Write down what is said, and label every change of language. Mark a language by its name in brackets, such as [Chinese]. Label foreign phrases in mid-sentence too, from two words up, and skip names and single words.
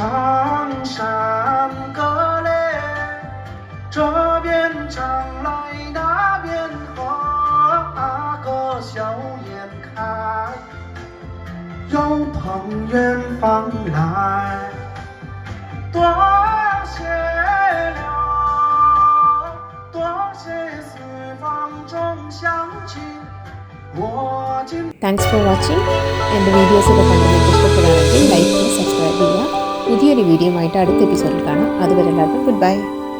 [Chinese] 山歌嘞，这边唱来那边和，那个笑颜开，有朋远方来，多谢了，多谢四方中乡亲。 [English] Thanks for watching. [Malayalam] എൻ്റെ വീഡിയോസൊക്കെ കണ്ട് നിങ്ങൾക്ക് ഇഷ്ടപ്പെടുകയാണെങ്കിൽ ലൈക്ക് ചെയ്യുക, സബ്സ്ക്രൈബ് ചെയ്യുക. പുതിയൊരു വീഡിയോ ആയിട്ട് അടുത്ത എപ്പിസോഡിൽ കാണാം. അതുവരെ എല്ലാവർക്കും [English] good bye.